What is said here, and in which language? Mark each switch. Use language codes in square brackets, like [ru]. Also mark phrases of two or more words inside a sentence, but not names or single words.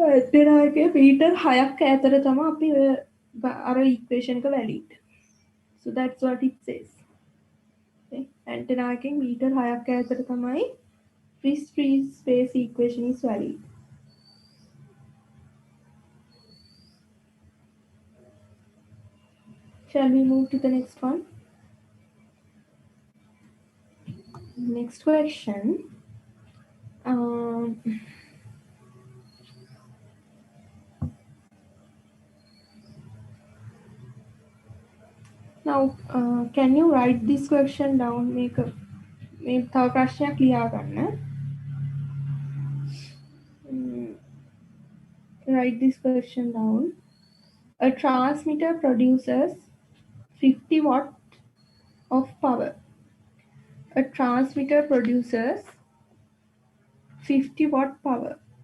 [si] ඇන්ටෙනාගේ මීටර් 6ක් ඈතට තමයි අපි අර ඉක්වේෂන් එක වැලිඩ්. [en] So that's what it says. Okay. [si] ඇන්ටෙනා එකෙන් මීටර් 6ක් ඈතට තමයි [en] free space equation is valid. Shall we move to the next one? Next question. Now, can you write this question down? [si] Make තව ප්‍රශ්නයක් ලියා ගන්න. [en] Write this question down. A transmitter produces 50 watt of power. A transmitter produces 50 watt power.